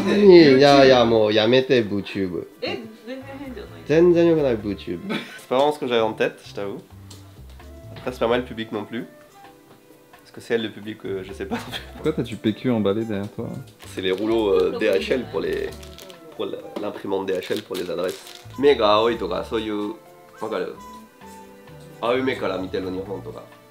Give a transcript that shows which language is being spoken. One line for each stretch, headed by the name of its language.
Japanese: いやいや、もうやめて、BootTube. え、全然変じゃない。全然良くない BootTube.
French: C'est pas vraiment ce que j'avais en tête, je t'avoue. Après, c'est pas mal le public non plus. Est-ce que c'est elle le public je sais pas non plus. Pourquoi t'as du PQ emballé derrière toi? C'est les rouleaux DHL pour l'imprimante DHL pour les adresses.
Japanese: 目が青いとかそういうわかる？青い目から見てる日本とか。